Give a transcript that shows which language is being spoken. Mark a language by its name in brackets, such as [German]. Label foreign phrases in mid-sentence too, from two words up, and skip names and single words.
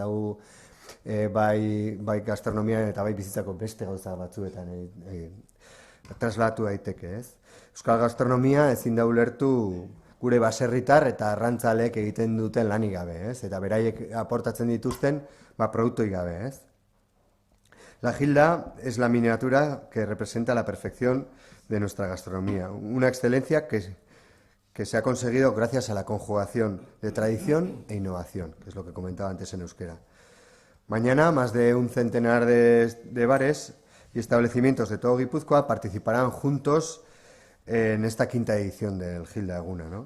[Basque] Hau bai gastronomiaren eta bai bizitzako beste gauza batzuetan traslatu daiteke, ez? Euskal gastronomia ezin da ulertu gure baserritar eta arrantzaleek egiten duten lanik gabe, ez? Eta beraiek aportatzen dituzten produktoi gabe, ez? [Spanish] La Gilda es la miniatura que representa la perfección de nuestra gastronomía, una excelencia que se ha conseguido gracias a la conjugación de tradición e innovación, que es lo que comentaba antes en euskera. Mañana más de un centenar de bares y establecimientos de todo Guipúzcoa participarán juntos en esta 5ª edición del Gilda Eguna, ¿no?